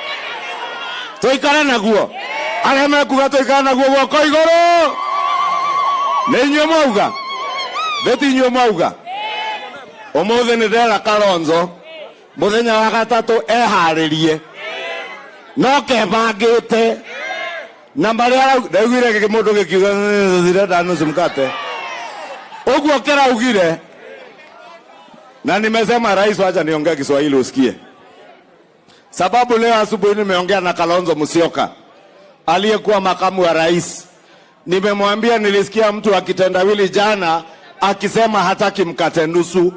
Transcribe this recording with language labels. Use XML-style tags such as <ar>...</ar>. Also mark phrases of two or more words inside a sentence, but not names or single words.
<ki>tũikare naguo arĩa mekuga tũikare naguo guoko igũrũ nĩ inyuĩ mwauga ndĩti inyuĩ mwauga ũmũthĩ nĩ ndera Kalonzo mũthenya wa gatatũ eharĩrie no kebangĩte na marĩa ndaugire mũndũ gĩkiuga zirenda</ki> <sw>nusu mkate</sw> <ki>ũguo kĩraugire</ki> <sw>na nimesema rais, wacha niongea Kiswahili usikie, sababu leo asubuhi nimeongea na Kalonzo Musyoka aliyekuwa makamu wa rais. Nimemwambia nilisikia mtu akitendawili jana akisema hataki mkate nusu.</sw>